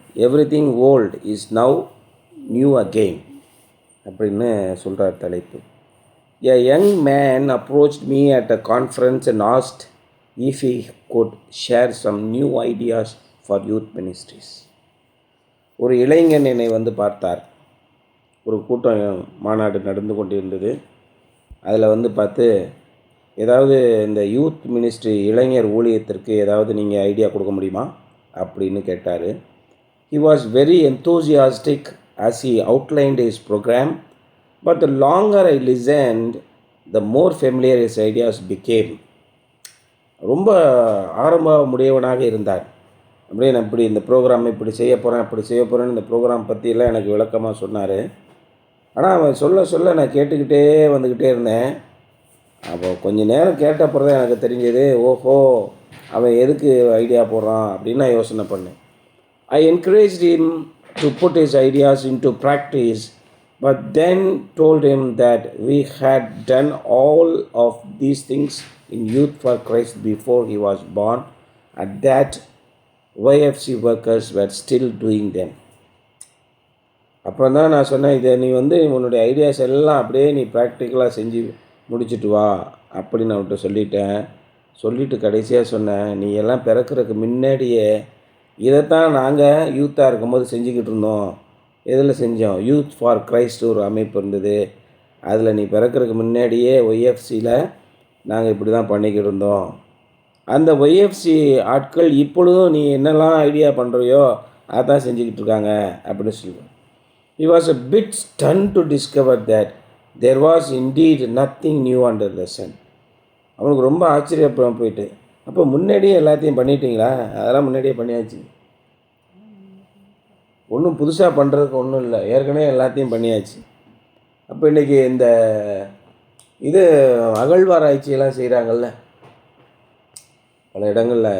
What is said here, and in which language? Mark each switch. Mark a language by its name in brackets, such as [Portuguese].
[English] Everything old is now new again [Tamil] அப்படின்னு சொல்கிறார் தலைப்பு. [English] A young man approached me at a conference and asked if he could share some new ideas for youth ministries. [Tamil] ஒரு இளைஞன் என்னை வந்து பார்த்தார். ஒரு கூட்டம் மாநாடு நடந்து கொண்டிருந்தது. அதில் வந்து பார்த்து ஏதாவது இந்த யூத் மினிஸ்ட்ரி இளைஞர் ஊழியத்திற்கு ஏதாவது நீங்கள் ஐடியா கொடுக்க முடியுமா அப்படின்னு கேட்டார். [English] He was very enthusiastic as he outlined his program, but the longer I listened, the more familiar his ideas became. [Tamil] ரொம்ப ஆரம்ப முடியவனாக இருந்தார். அப்படியே நான் இப்படி இந்த ப்ரோக்ராம் இப்படி செய்ய போகிறேன் அப்படி செய்ய போகிறேன்னு இந்த ப்ரோக்ராம் பற்றியெல்லாம் எனக்கு விளக்கமாக சொன்னார். ஆனால் அவன் சொல்ல சொல்ல நான் கேட்டுக்கிட்டே வந்துக்கிட்டே இருந்தேன். அப்போ கொஞ்சம் நேரம் கேட்ட அப்புறம் தான் எனக்கு தெரிஞ்சது, ஓஹோ அவன் எதுக்கு ஐடியா போடுறான் அப்படின்னு நான் யோசனை பண்ணேன். [English] I encouraged him to put his ideas into practice, but then told him that we had done all of these things in Youth for Christ before he was born, and that YFC workers were still doing them. [Tamil] அப்புறம் தான் நான் சொன்னேன், இதை நீ வந்து உன்னுடைய ideas எல்லாம் அப்படியே நீ ப்ராக்டிக்கலாக செஞ்சு முடிச்சுட்டு வா அப்படின்னு அவன்கிட்ட சொல்லிட்டேன். சொல்லிவிட்டு கடைசியாக சொன்னேன், நீ எல்லாம் பிறக்கிறதுக்கு முன்னாடியே இதைத்தான் நாங்கள் யூத்தாக இருக்கும்போது செஞ்சுக்கிட்டு இருந்தோம். எதில் செஞ்சோம்? யூத் ஃபார் கிரைஸ்ட் ஒரு அமைப்பு இருந்தது. அதில் நீ பிறக்கிறதுக்கு முன்னாடியே ஒய்எஃப்சியில் நாங்கள் இப்படி தான் பண்ணிக்கிட்டு இருந்தோம். அந்த ஒய்எஃப்சி ஆட்கள் இப்பொழுதும் நீ என்னெல்லாம் ஐடியா பண்ணுறியோ அதான் செஞ்சுக்கிட்டு இருக்காங்க அப்படின்னு சொல்லுவேன். [English] He was a bit stunned to discover that there was indeed nothing new under the sun. [Tamil] அவனுக்கு ரொம்ப ஆச்சரியப்படம் போயிட்டு, அப்போ முன்னாடியே எல்லாத்தையும் பண்ணிட்டீங்களா? அதெல்லாம் முன்னாடியே பண்ணியாச்சு, ஒன்றும் புதுசாக பண்ணுறதுக்கு ஒன்றும் இல்லை, ஏற்கனவே எல்லாத்தையும் பண்ணியாச்சு. அப்போ இன்றைக்கி இந்த இது அகழ்வாராய்ச்சியெல்லாம் செய்கிறாங்கல்ல பல இடங்களில்.